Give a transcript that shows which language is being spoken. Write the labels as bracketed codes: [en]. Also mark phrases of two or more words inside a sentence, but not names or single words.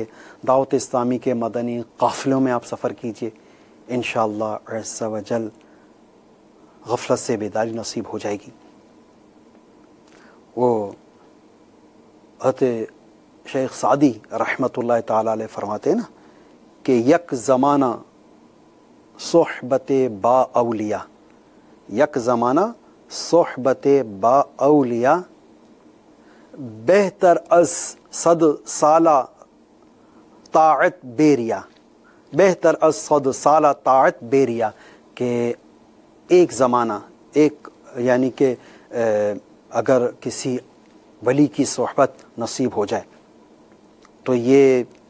[ur] دعوت اسلامی کے مدنی قافلوں میں آپ سفر کیجیے، انشاءاللہ [ar] عز و جل [ur] غفلت سے بیداری نصیب ہو جائے گی۔ وہ حضرت شیخ سعدی رحمۃ اللہ تعالی علیہ فرماتے ہیں نا کہ [fa] یک زمانہ صحبت با اولیاء، یک زمانہ صحبت با اولیاء بہتر از 100 سالہ طاعت بے ریا، بہتر از 100 سال طاعت بے ریا, [ur] کہ ایک زمانہ، ایک یعنی کہ اگر کسی ولی کی صحبت نصیب ہو جائے تو یہ